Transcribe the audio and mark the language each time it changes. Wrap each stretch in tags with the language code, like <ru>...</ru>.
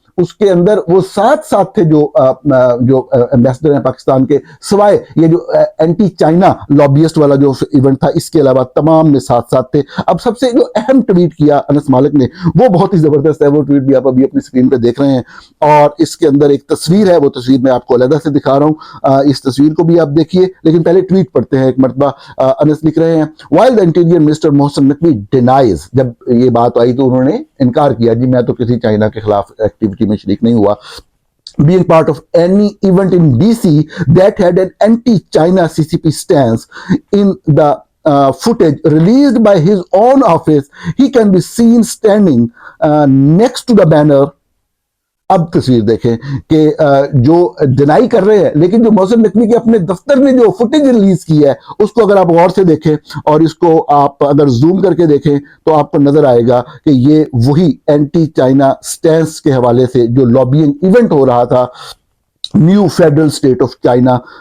<ur>اس کے اندر وہ ساتھ ساتھ تھے جو ایمبیسڈر ہیں پاکستان کے، سوائے یہ جو اینٹی چائنا لابیسٹ والا جو ایونٹ تھا، اس کے علاوہ تمام میں ساتھ ساتھ تھے۔ اب سب سے جو اہم ٹویٹ کیا انس مالک نے وہ بہت ہی زبردست ہے، وہ ٹویٹ بھی آپ ابھی اپنی اسکرین پہ دیکھ رہے ہیں، اور اس کے اندر ایک تصویر ہے، وہ تصویر میں آپ کو علیحدہ سے دکھا رہا ہوں، اس تصویر کو بھی آپ دیکھیے، لیکن پہلے ٹویٹ پڑھتے ہیں ایک مرتبہ۔ انس لکھ رہے ہیں</ur> <en>while the interior minister</en> <ur>Mohsin Naqvi</ur> <en>denies،</en> <ur>جب یہ بات آئی تو انہوں نے انکار کیا، جی میں تو کسی چائنا کے خلاف ایکٹیویٹی میں شریک نہیں ہوا،</ur> <en>being part of any event in DC that had an anti-China CCP stance. In the footage released by his own office, he can be seen standing next to the banner.</en> <ur>اب تصویر دیکھیں کہ جو deny کر رہے ہیں، لیکن جو محسن نقوی کے اپنے دفتر نے جو فوٹیج ریلیز کی ہے اس کو اگر آپ غور سے دیکھیں اور اس کو آپ اگر زوم کر کے دیکھیں تو آپ کو نظر آئے گا کہ یہ وہی اینٹی چائنا سٹینس کے حوالے سے جو لابینگ ایونٹ ہو رہا تھا new federal state of China,</ur>